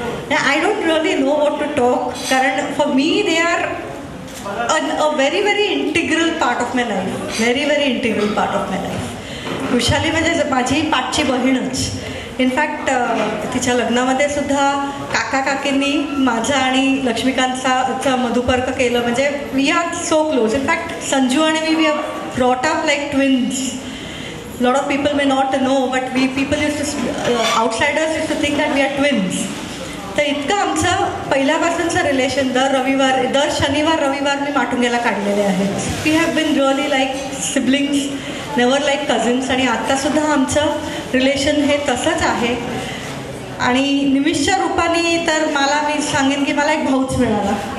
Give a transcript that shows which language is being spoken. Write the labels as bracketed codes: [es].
[en] I don't really know what to talk. Karan for me they are a very very integral part of my life. Very very integral part of my life. [mr] Vrushali म्हणजे माझी पाठची बहीणच. In fact तिच्या लग्नामध्ये सुद्धा काका काकींनी माझा आणि लक्ष्मीकांतचा मधुपर्क केलं. [en] म्हणजे we are so close. In fact Sanju [mr] आणि मी [en] Are brought up like twins. lot of people may not know, but people used to outsiders used to think that we are twins. [mr] तर इतकं आमचं पहिल्यापासूनचं रिलेशन दर शनिवार रविवार मी माटुंग्याला काढलेले आहेत. [en] We have been really like siblings, never like cousins. [mr] आणि आत्तासुद्धा आमचं रिलेशन हे तसंच आहे. आणि निमिषच्या रूपाने तर मी सांगेन की मला एक भाऊच मिळाला.